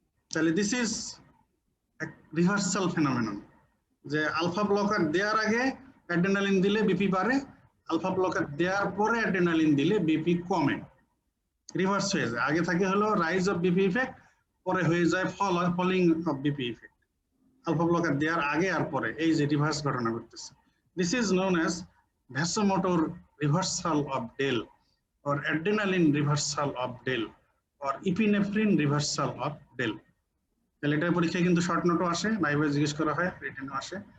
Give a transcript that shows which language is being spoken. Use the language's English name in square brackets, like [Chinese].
[Bangla] তাহলে [English] this is reversal phenomenon, [Bangla] যে alpha blocker দেওয়ার আগে অ্যাড্রেনালিন দিলে বিপি বাড়ে, আলফা ব্লকার দেওয়ার পরে অ্যাড্রেনালিন দিলে বিপি কমে, রিভার্স হয়ে যায়। আগে থাকে হলো রাইজ অফ বিপি ইফেক্ট, পরে হয়ে যায় falling of BP effect, alpha blocker দেওয়ার আগে আর পরে, এই যে রিভার্স ঘটনা ঘটতেছে। This is known as [English] vasomotor reversal of DEL or adrenaline reversal of DEL or epinephrine reversal of DEL. [Bangla] তাহলে এটা পরীক্ষায় কিন্তু শর্ট নোটও আসে, লাইভে জিজ্ঞেস করা হয়, রিটেনও আসে।